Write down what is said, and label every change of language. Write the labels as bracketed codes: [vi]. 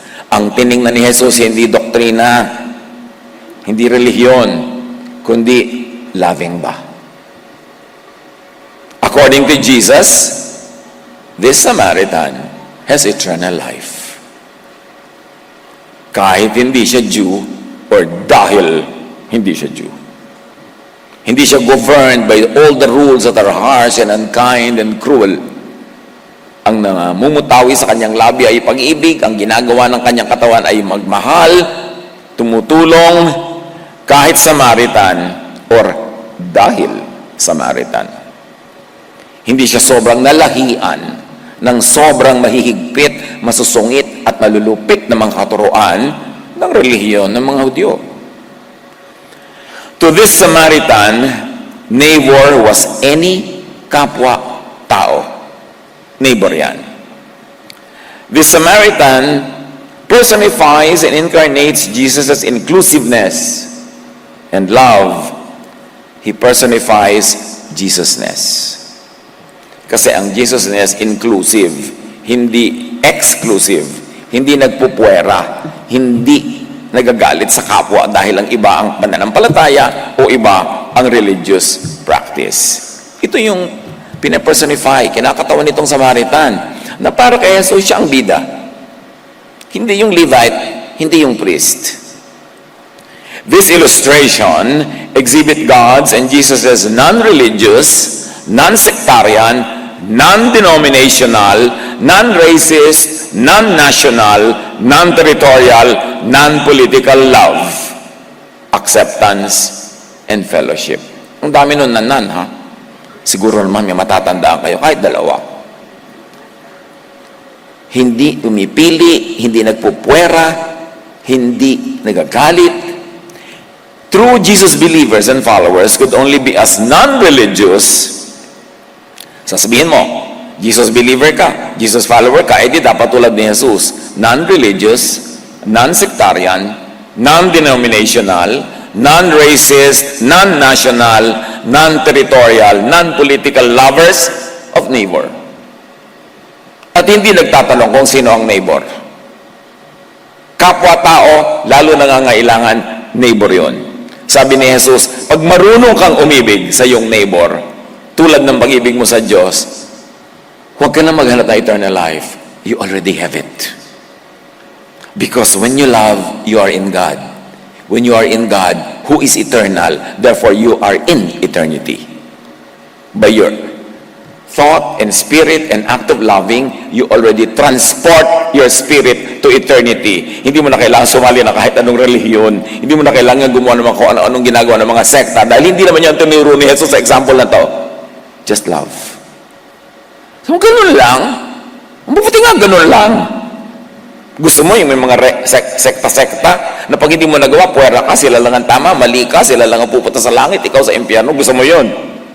[tl] Ang tiningnan ni Jesus, hindi doktrina, hindi relihiyon, kundi loving ba? [en] According to Jesus, this Samaritan has eternal life. [tl] Kahit hindi siya Jew, or dahil hindi siya Jew. Hindi siya [en] governed by all the rules that are harsh and unkind and cruel. [tl] Ang namumutawi sa kanyang labi ay pag-ibig, ang ginagawa ng kanyang katawan ay magmahal, tumutulong, kahit Samaritan or dahil Samaritan. Hindi siya sobrang nalahian ng sobrang mahihigpit, masusungit at malulupit na mga katuruan ng relihiyon ng mga Hudyo. [en] To this Samaritan, neighbor was any kapwa-tao. Neighbor yan. This Samaritan personifies and incarnates Jesus' inclusiveness and love. He personifies Jesusness. [tl] Kasi ang Jesusness inclusive, hindi exclusive, hindi nagpupuwera, hindi nagagalit sa kapwa dahil ang iba ang pananampalataya o iba ang religious practice. Ito yung pinapersonify, kinakatawan nitong Samaritan, na para kay Jesus siya ang bida. Hindi yung Levite, hindi yung priest. [en] This illustration exhibit God's and Jesus' non-religious, non-sectarian, non-denominational, non-racist, non-national, non-territorial, non-political love, acceptance, and fellowship. [tl] Ang dami nun nanan, ha? Siguro naman may matatandaan kayo, kahit dalawa. Hindi umipili, hindi nagpupwera, hindi nagagalit. [en] True Jesus believers and followers could only be as non-religious. [tl] Sasabihin mo, Jesus believer ka, Jesus follower ka, edi dapat tulad ni Jesus. [en] Non-religious, non-sectarian, non-denominational, non-racist, non-national, non-territorial, non-political lovers of neighbor. [tl] At hindi nagtatanong kung sino ang neighbor. Kapwa-tao, lalo nangangailangan, neighbor yon. Sabi ni Jesus, pag marunong kang umibig sa iyong neighbor, tulad ng pag-ibig mo sa Diyos, huwag ka na maghanap ng eternal life. [en] You already have it. Because when you love, you are in God. When you are in God, who is eternal, therefore you are in eternity. By your thought and spirit and act of loving, you already transport your spirit to eternity. [tl] Hindi mo na kailangan sumali na kahit anong relihiyon. Hindi mo na kailangan gumawa naman kung anong ginagawa ng mga sekta. Dahil hindi naman yan tinuro ni Jesus sa example na to. [en] Just love. [tl] So, ganun lang. Mabuti nga, ganun lang. Gusto mo yung may mga sekta-sekta na pag hindi mo nagawa, puwera ka, sila lang ang tama, mali ka, sila lang ang pupunta sa langit, ikaw sa impyerno, gusto mo yun.